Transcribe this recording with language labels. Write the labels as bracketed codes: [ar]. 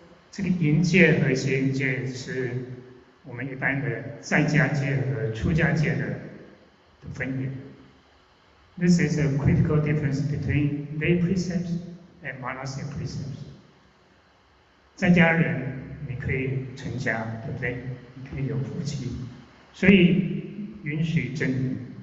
[zh] 这个淫戒和邪淫戒是我们一般的在家戒和出家戒的分野。 [en] This is a critical difference between lay precepts and monastic precepts. [zh] 在家人你可以成家，对不对？你可以有夫妻，所以允许真淫。